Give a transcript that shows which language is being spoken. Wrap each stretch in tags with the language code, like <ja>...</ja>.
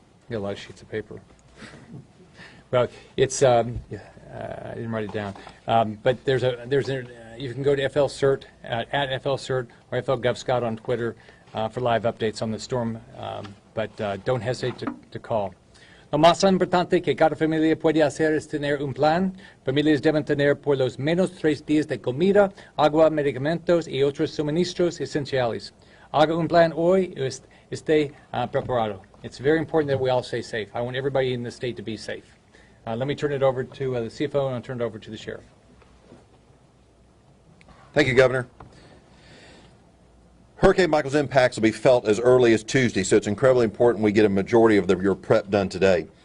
<en>Got a lot of sheets of paper. Well, it's I didn't write it down, but you can go to FLCERT at FLCERT or FLGovScout on Twitter for live updates on the storm. But don't hesitate to call.</en> <es>Lo más importante que cada familia puede hacer es tener un plan. Familias deben tener por lo menos 3 días de comida, agua, medicamentos y otros suministros esenciales. Haga un plan hoy y esté preparado.</es> <en>It's very important that we all stay safe. I want everybody in the state to be safe. Let me turn it over to the CFO, and I'll turn it over to the sheriff. Thank you, Governor. Hurricane Michael's impacts will be felt as early as Tuesday, so it's incredibly important we get a majority of your prep done today.</en>